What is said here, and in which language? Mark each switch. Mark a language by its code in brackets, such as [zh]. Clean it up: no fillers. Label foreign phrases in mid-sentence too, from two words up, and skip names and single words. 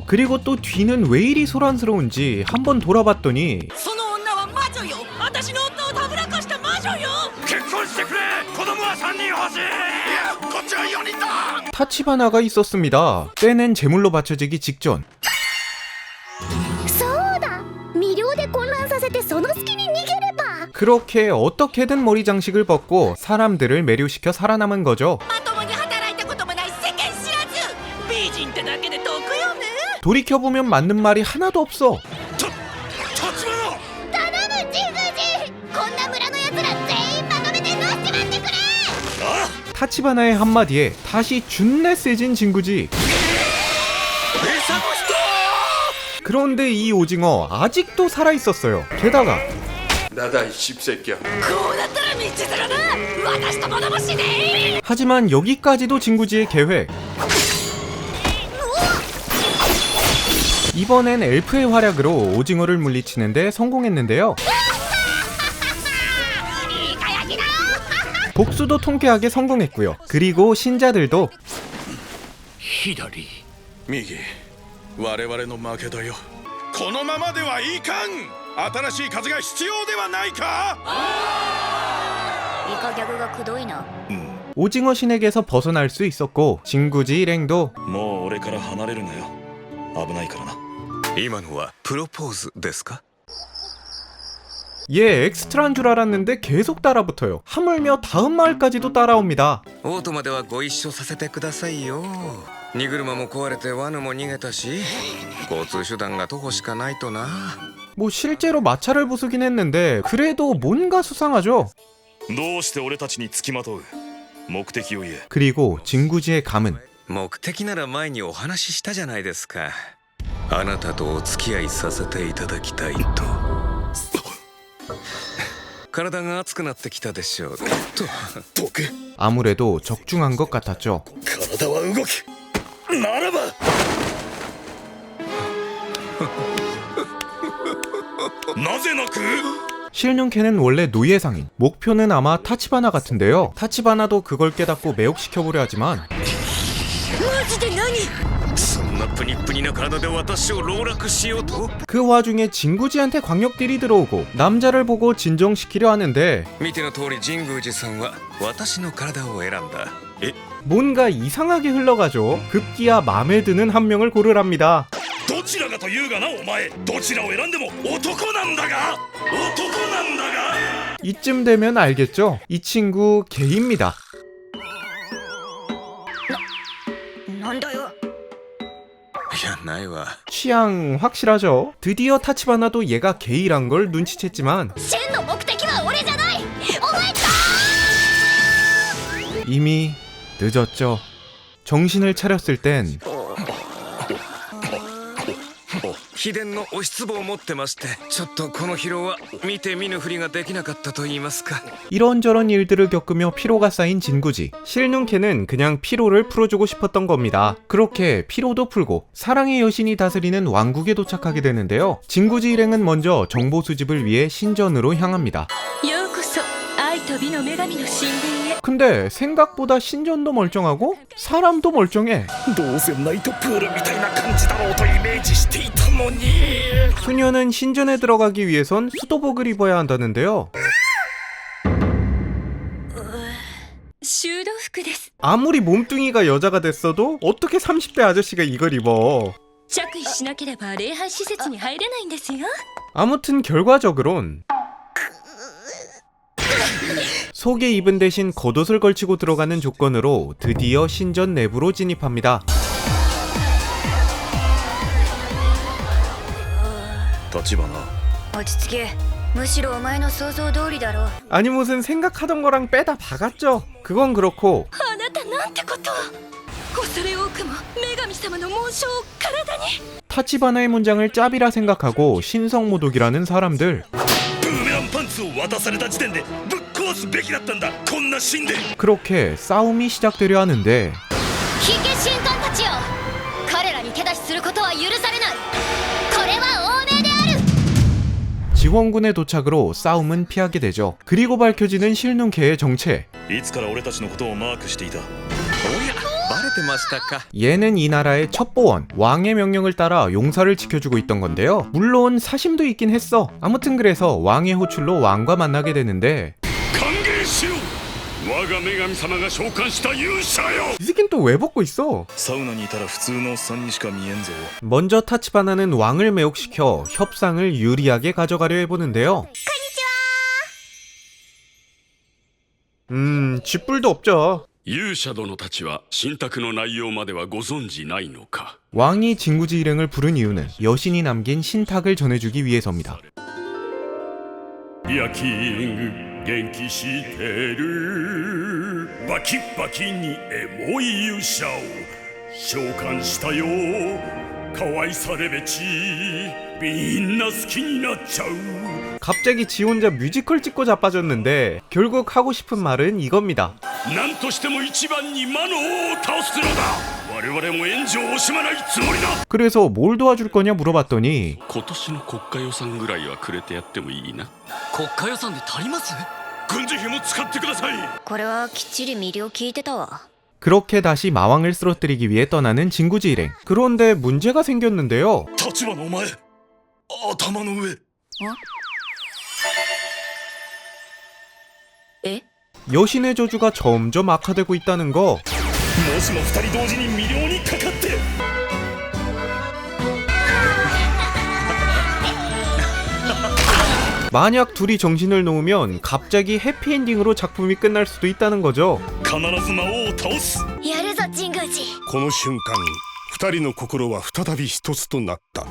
[ko] 그리고 또 뒤는 왜 이리 소란스러운지 한번 돌아봤더니 [ja] その女は魔女よ。私の夫をたぶらかした魔女よ。結婚してくれ。子供は3人欲しい。いやこっちは4人だ。 [ko] 타치바나가 있었습니다. 때는 제물로 바쳐지기 직전. [ja] そうだ。魅了で混乱させてその隙に逃げれば。 [ko] 그렇게 어떻게든 머리 장식을 벗고 사람들을 매료시켜 살아남은 거죠. [ja] まともに働いたこともない世間知らず。美人ってだけで得よね。 [ko] 돌이켜보면 맞는 말이 하나도 없어. [ja] 立花。頼むジグジ。こんな村の奴ら全員まとめて乗っちまってくれ。 [ko] 타치바나의 한마디에 다시 준내 세진 진구지. 그런데 이 오징어 아직도 살아있었어요. 게다가 ナダイ씹새끼야。 [ja] こうなったら道連れだ。私ともどもしね。 [ko] 하지만 여기까지도 진구지의 계획. 이번엔 엘프의 활약으로 오징어를 물리치는데 성공했는데요. 복수도 통쾌하게 성공했고요. 그리고 신자들도 [ja] 左。右。我々の負けだよ。このままではいかん。新しい風が必要ではないか。イカギャグがくどいな。 [ko] 오징어 신에게서 벗어날 수 있었고 진구지 일행도 [ja] もう俺から離れるなよ。危ないからな。今のはプロポーズですか。 [ko] 얘 엑스트라인 줄 알았는데 계속 따라붙어요. 하물며 다음 마을까지도 따라옵니다. [ja] オートまではご一緒させてくださいよ。荷車も壊れて罠も逃げたし、交通手段が徒歩しかないとな。 [ko] 뭐 실제로 마차를 부수긴 했는데 그래도 뭔가 수상하죠. [ja] どうして俺たちにつきまとう。目的を言え。 [ko] 그리고 진구지의 감은 [ja] 目的なら前にお話ししたじゃないですか。あなたとお付き合いさせていただきたいと。体が熱くなってきたでしょう。と。毒。 [ko] 아무래도 적중한 것 같았죠. [ja] 体は動く。ならば。なぜ泣く？ [ko] 실눈캐는 원래 노예상인, 목표는 아마 타치바나 같은데요. 타치바나도 그걸 깨닫고 매혹시켜보려 하지만 [ja] マジで何？そんなプニプニな体で私を籠絡しようと。 [ko] 그 와중에 진구지한테 광역딜이 들어오고 남자를 보고 진정시키려 하는데 [ja] 見ての通り神宮寺さんは私の体を選んだ。 [ko] 뭔가 이상하게 흘러가죠. 급기야 맘에 드는 한 명을 고르랍니다. [ja] どちらがというがなお前。どちらを選んでも男なんだが。男なんだが。 [ko] 이쯤 되면 알겠죠? 이 친구 게이입니다. [ja] なんだよ。いやないわ。 [ko] 취향 확실하죠? 드디어 타치바나도 얘가 게이란 걸 눈치챘지만 [ja] 真の目的は俺じゃない。お前か。 [ko] 이미 늦었죠. 정신을 차렸을 땐 [ja] 秘伝の押しつぼを持ってまして、ちょっとこの疲労は見て見ぬふりができなかったと言いますか。 [ko] 이런저런 일들을 겪으며 피로가 쌓인 진구지. 실눈캐는 그냥 피로를 풀어주고 싶었던 겁니다. 그렇게 피로도 풀고 사랑의 여신이 다스리는 왕국에 도착하게 되는데요. 진구지 일행은 먼저 정보 수집을 위해 신전으로 향합니다. [ja] ようこそ愛と美の女神の神殿へ。 [ko] 근데 생각보다 신전도 멀쩡하고 사람도 멀쩡해. [ja] どうせナイトプールみたいな感じだろうとイメージしていたのに。 [ko] 수녀는 신전에 들어가기 위해선 수도복을 입어야 한다는데요. [ja] 修道服です。 [ko] 아무리 몸뚱이가 여자가 됐어도 어떻게 30대 아저씨가 이걸 입어. [ja] 着衣しなければ礼拝施設に入れないんですよ。 [ko] 아무튼 결과적으론 속에 입은 대신 겉옷을 걸치고 들어가는 조건으로 드디어 신전 내부로 진입합니다. [ja] 立花落ち着け。むしろお前の想像通りだろう。 [ko] 아니 무슨 생각하던 거랑 빼다 박았죠. 그건 그렇고 [ja] あなたなんてことを。恐れ多くも女神様の紋章を体に。 [ko] 타치바나의 문장을 짭이라 생각하고 신성모독이라는 사람들. [ja] ブーメランパンツを渡された時点でぶっ壊すべきだったんだこんな神殿。 [ko] 그렇게 싸움이 시작되려 하는데 [ja] 火消神官たちよ、彼らに手出しすることは許されない。これは欧米である。 [ko] 지원군의 도착으로 싸움은 피하게 되죠. 그리고 밝혀지는 실눈캐의 정체. [ja] いつから俺たちのことをマークしていた。おや、バレてましたか。 [ko] 얘는 이 나라의 첩보원, 왕의 명령을 따라 용사를 지켜주고 있던 건데요. 물론 사심도 있긴 했어. 아무튼 그래서 왕의 호출로 왕과 만나게 되는데 [ja] 歓迎しろ。我が女神様が召喚した勇者よ。 [ko] 이 새끼는 또 왜 벗고 있어? [ja] サウナにいたら普通のおっさんにしか見えんぞ。 [ko] 먼저 타치바나는 왕을 매혹시켜 협상을 유리하게 가져가려 해보는데요. 쥐뿔도 없죠. [ja] 勇者殿たちは神託の内容まではご存じないのか。 [ko] 왕이 진구지 일행을 부른 이유는 여신이 남긴 신탁을 전해주기 위해서입니다. [ja] ヤキング元気してる。バキバキにエモい勇者を召喚したよ。可愛さレベチみんな好きになっちゃう。 [ko] 갑자기 지 혼자 뮤지컬 찍고 자빠졌는데 결국 하고 싶은 말은 이겁니다. [ja] なんとしても一番に魔の王を倒すのだ。我々も援助を惜しまないつもりだ。 [ko] 그래서 뭘 도와줄 거냐 물어봤더니 [ja] 今年の国家予算ぐらいはくれてやってもいいな。国家予算で足ります？軍事費も使ってください。これはきっちり魅了聞いてたわ。 [ko] 그렇게 다시 마왕을 쓰러뜨리기 위해 떠나는 진구지 일행. 그런데 문제가 생겼는데요. [ja] 立花お前頭の上。え？ [ko] 여신의 저주가 점점 악화되고 있다는 거. [ja] もしも二人同時に魅了にかかって。 [ko] 만약 둘이 정신을 놓으면 갑자기 해피엔딩으로 작품이 끝날 수도 있다는 거죠. [ja] 必ず魔王を倒す。やるぞ神宮寺。この瞬間二人の心は再び一つとなった。